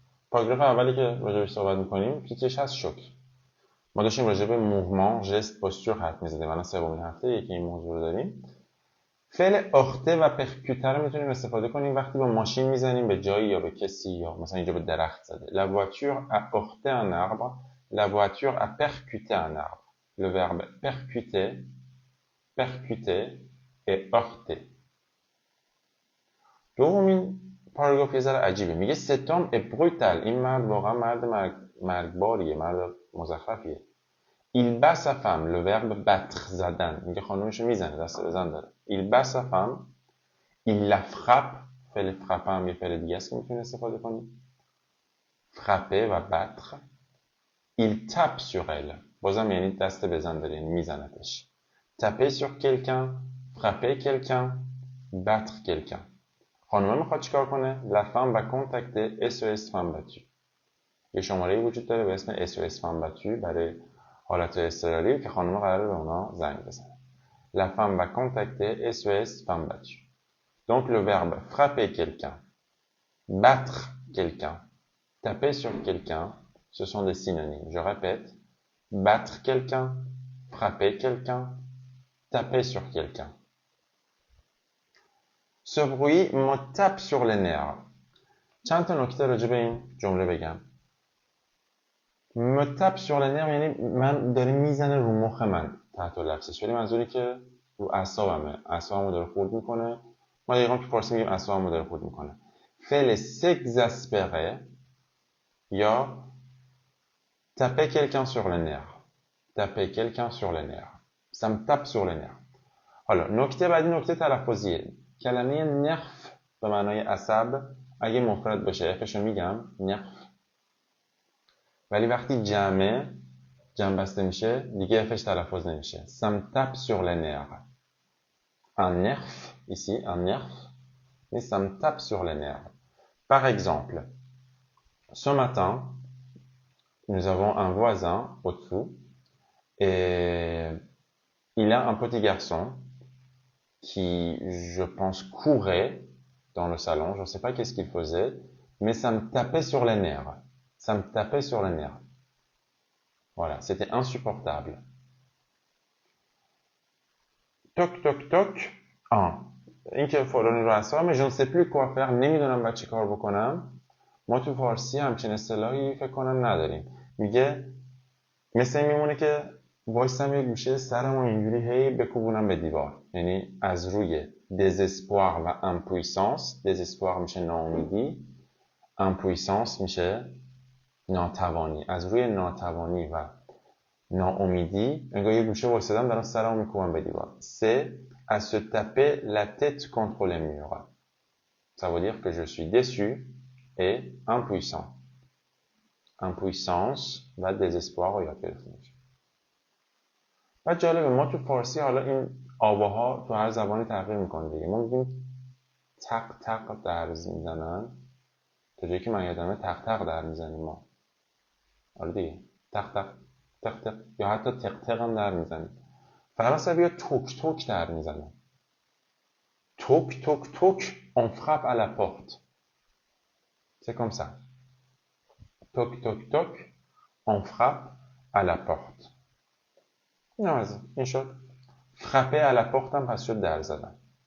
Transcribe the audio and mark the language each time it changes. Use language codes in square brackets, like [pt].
[fa] پاراگراف اولی که راجبش صحبت میکنیم پیچش هست شوک. ما داشتیم راجب موومان، ژست، پوستور حرف میزدیم. الان سومین هفته که این موضوع رو داریم. فعل اخته و پرکوته رو میتونیم استفاده کنیم وقتی با ماشین میزنیم به جایی یا به کسی یا مثلا اینجا به درخت زده. [fr] La voiture a heurté un arbre. La voiture a percuté un arbre. Le verbe percuter, percuter et heurter. [fa] دومین پاراگراف یه ذره عجیبه. میگه [fr] cet homme est brutal. [fa] این مرد واقعا مرد مرگباریه، مرد مزخرفیه. [fr] Il bat sa femme. Le verbe battre [fa] زدن. میگه خانومشو میزنه، دست بزن داره. [fr] Il bat sa femme. Il la frappe. [fa] فعل frappe هم یه فعل دیگه است که میتونی استفاده کنی. [fr] frapper و battre. Il tape sur elle. [fa] بازم یعنی دست بزن داره، یعنی میزنتش. [fr] taper sur quelqu'un frapper quelqu'un, battre quelqu'un. [fa] خانومه میخواد چیکار کنه؟ [fr] La femme va contacter SOS femme battue. [fa] یه شماره‌ای وجود داره به اسم SOS femme battue برای حالت اضطراری که خانومه قراره به اونا زنگ بزنه. [fr] La femme va contacter SOS femme battue. Donc le verbe frapper quelqu'un, battre quelqu'un, taper sur quelqu'un, ce sont des synonymes. Je répète, battre quelqu'un, frapper quelqu'un, taper sur quelqu'un. Ce bruit me tape sur les nerfs. [fa] چند تا نکته راجع به این جمله بگم. [fr] me tape sur les nerfs [fa] یعنی من داره میزنه رو مخ من تحت لفظش، ولی منظوری که رو اعصابمه، اعصابمو داره خورد میکنه. ما دقیقاً تو فارسی میگیم اعصابمو داره خورد میکنه. [fr] fait s'exaspérer یا taper quelqu'un sur les nerfs. taper quelqu'un sur les nerfs. ça me tape sur les nerfs. [fa] حالا نکته بعدی نکته تلفظیه. کلمه نرف به معنای عصب اگه مفرد باشه افشو میگم نرف، ولی وقتی جمع بسته میشه دیگه افش تلفظ نمیشه. [fr] ça me tape sur les nerfs. un nerf ici, un nerf, mais ça me tape sur les nerfs. Par exemple, ce matin, nous avons un voisin au-dessous et il a un petit garçon qui, je pense, courait dans le salon. Je ne sais pas qu'est-ce qu'il faisait, mais ça me tapait sur les nerfs. Ça me tapait sur les nerfs. Voilà, c'était insupportable. Toc, toc, toc. [fa] این که فلانی رو اصلا [fr] je ne sais plus quoi faire. [fa] نمیدونم باید چی کار بکنم. ما تو فارسی همچین اصطلاحی فکر کنم نداریم. میگه مثل این میمونه که وایسم یه گوشه سرمو اینجوری هی بکوبونم به دیوار. یعنی از روی désespoir و impuissance. désespoir میشه ناامیدی، impuissance میشه ناتوانی. از روی ناتوانی و ناامیدی انگار یه گوشه وایسادم دارم سرمو میکوبم به دیوار. [fr] c'est à se taper la tête contre les murs. Ça veut dire que je suis déçu et impuissant. [fa] impuissance و désespoir رو یاد گرفتیم. و جالبه ما تو فارسی حالا این آواها تو هر زبانی تغییر میکنه دیگه. ما میگیم تق تق در میزنن، تا جایی که من یادمه تق تق در میزنیم ما. آره دیگه تق تق تق تق یا حتی تق تق هم در میزنیم. فرانسوی ها توک توک در میزنن. [fr] توک توک توک on frappe à la porte. C'est comme ça. Toc toc toc on frappe à la porte. [fa] نه این شد. [fr] frapper à la porte [fa] هم پس شد در زدن.